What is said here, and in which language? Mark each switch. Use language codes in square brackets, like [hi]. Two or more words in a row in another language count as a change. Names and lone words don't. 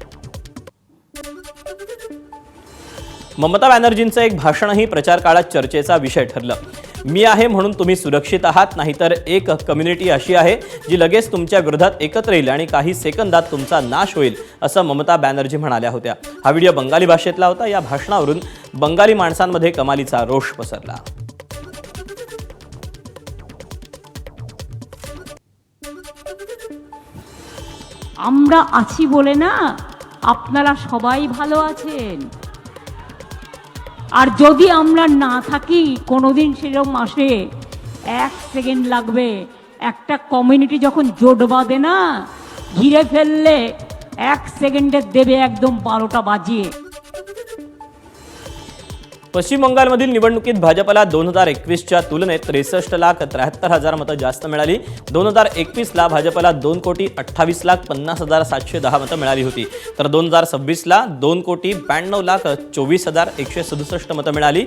[mr] ममता बॅनर्जींचं एक भाषणही प्रचार काळात चर्चेचा विषय ठरलं। मी आहे म्हणून तुम्ही सुरक्षित आहात, नाहीतर एक कम्युनिटी अशी आहे जी लगेच तुमच्या विरोधात एकत्र येईल आणि काही सेकंदात तुमचा नाश होईल असं ममता बॅनर्जी म्हणाल्या होत्या। हा व्हिडिओ बंगाली भाषेतला होता। या भाषणावरून बंगाली माणसांमध्ये कमालीचा रोष पसरला। [bn] আমরা আছি বলে না আপনারা সবাই ভালো আছেন, আর যদি আমরা না থাকি কোনোদিন সেরকম আসে 1 সেকেন্ড লাগবে। একটা কমিউনিটি যখন জোট বাঁধে না, ঘিরে ফেললে 1 সেকেন্ডে দেবে একদম 12টা বাজিয়ে। [mr] पश्चिम बंगालमधील निवडणुकीत भाजपला 2021च्या तुलनेत 63,73,000 मतं जास्त मिळाली। 2021ला भाजपला 2,28,50,710 मतं मिळाली होती, तर 2026ला 2,92,24,167 मतं मिळाली।